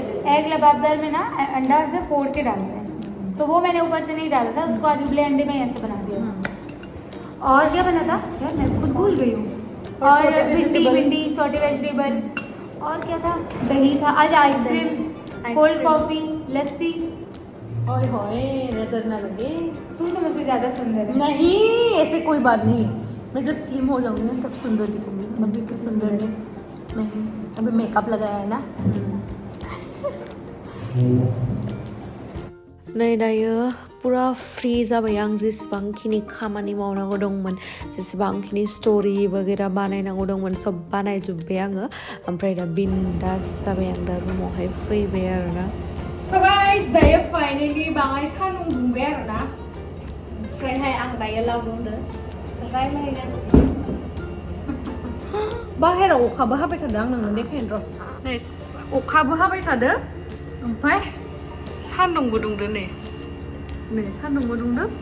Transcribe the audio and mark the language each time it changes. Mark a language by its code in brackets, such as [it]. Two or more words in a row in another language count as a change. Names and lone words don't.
[hi] एग लबाबदार में ना अंडा से फोड़ के डालते हैं तो वो मैंने ऊपर से नहीं डाला था उसको आज उबले अंडे में ऐसे बना दिया और क्या बना था यार मैं खुद भूल गई हूँ और भिंडी [en] sauté vegetable [hi] और क्या था दही था आज [en] ice cream cold coffee [hi] लस्सी ओए होए नजर ना लगे तू तो मुझसे ज़्यादा सुंदर है नहीं ऐसे कोई बात नहीं मैं जब स्लिम हो जाऊंगी ना तब सुंदर दिखूंगी अभी तो सुंदर नहीं अभी मेकअप लगाया है ना [brx] नै दायो पुरा फ्री जाबाय आं जेसेबांखिनि खामानि मावनांगौ दंमोन जेसेबांखिनि स्टोरी वगैरह बानायनांगौ दंमोन सब बानायजोब्बाय आङो ओमफ्राय दा बिन्दास जाबाय आं दा रुमावहाय फैबाय आरोना [en] So guys [brx] दायो फाइनली बाङाय सान्दुं दुंबाय आरोना ओमफ्रायहाय आं दायो लावदुंदो रायलायगासिनो बाहेराव अखाबो हाबाय थादों आं नोंनो देखायनो र' अखाबो हाबाय थादों ओमफ्राय सान्दुंबो दुंदो नै सान्दुंबो दुंदो